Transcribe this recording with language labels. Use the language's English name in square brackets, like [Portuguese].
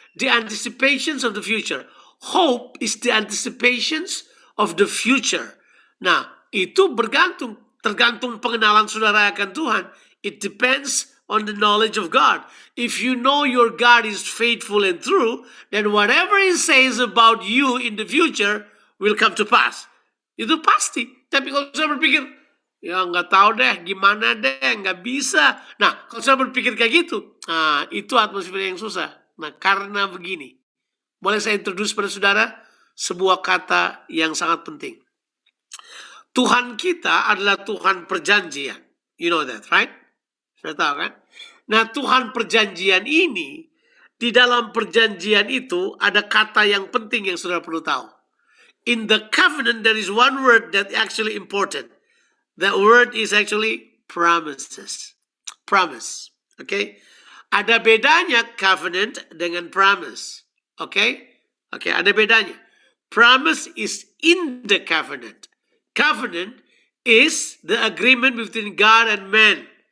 [English] The anticipations of the future. Hope is the anticipations of the future. [Indonesian] Nah, itu tergantung pengenalan saudara akan Tuhan. [English] It depends on the knowledge of God. If you know your God is faithful and true, then whatever He says about you in the future will come to pass. [Indonesian] Itu pasti. Tapi kalau saya berpikir, ya nggak tahu deh, gimana deh, nggak bisa. Nah, kalau saya berpikir kayak gitu, nah itu atmosfer yang susah. Nah, karena begini, boleh saya introduce pada saudara sebuah kata yang sangat penting. Tuhan kita adalah Tuhan perjanjian. [English] You know that, right? [Indonesian] Saya tahu kan? Nah, Tuhan perjanjian ini, di dalam perjanjian itu ada kata yang penting yang saudara perlu tahu. [English] In the covenant, there is one word that actually important. That word is actually promises. promise. Oke. [Indonesian] Ada bedanya covenant dengan promise. Oke. Oke, ada bedanya. [English] Promise is in the covenant. Covenant is the agreement between God and man.